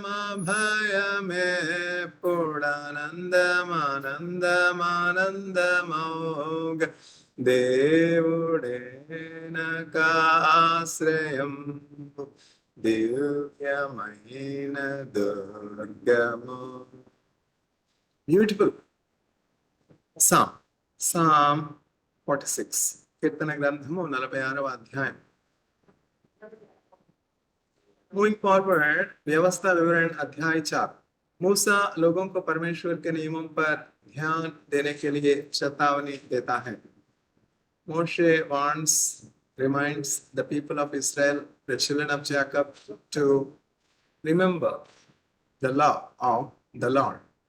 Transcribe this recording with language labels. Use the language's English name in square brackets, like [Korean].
[Telugu] అభయమే పూర్ణానందమానందమానందమోగ దేవుడే నాకాశ్రయం దివ్యమైన దుర్గమో. [English] beautiful psalm [Telugu] 46 కీర్తన గ్రంథము 46వ అధ్యాయం. [English] moving forward, [Hindi] व्यवस्था विवरण अध्याय 4. मूसा लोगों को परमेश्वर के नियमों पर ध्यान देने के लिए चेतावनी देता है. [English] Moshe reminds the people of Israel, the children of Jacob, to remember the law of the Lord.